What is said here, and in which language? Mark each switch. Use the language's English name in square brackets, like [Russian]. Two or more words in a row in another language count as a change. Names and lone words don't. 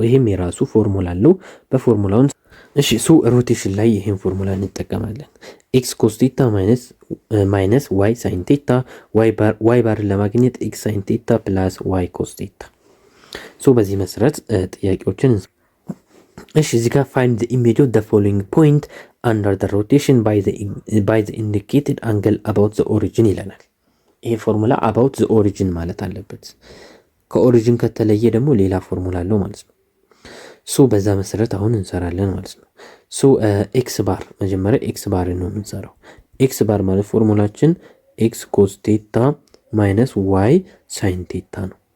[Amharic] ይሄም የራሱ ፎርሙላ አለው። በፎርሙላውን እሺ ሶ ሮቴሽን ላይ ይሄን ፎርሙላ እንጠቀማለን። [English] x cos theta minus y sin theta [Amharic] ዋይ ባርን ለማግኘት [English] x sin theta plus y cos theta። [Amharic] ሶ በዚህ መሰረት ጥያቄዎችን እሺ እዚህ ጋር [English] find the image of the following point under the rotation by the indicated angle about the origin [Amharic] ይለናል። ይሄ ፎርሙላ [English] about the origin [Amharic] ማለት አለበት። ከኦሪጂን ከተለየ ደግሞ ሌላ ፎርሙላ አለው ማለት ነው። ሶ በዛ መሰረት አሁን እንሰራለን ማለት ነው። ሶ [English] x bar [Amharic] መጀመሪያ [English] x bar [Amharic] ነው የምንሰራው። [English] x bar [Amharic] ማለት ፎርሙላችን [English] x cos theta minus y sin theta [Amharic] ነው።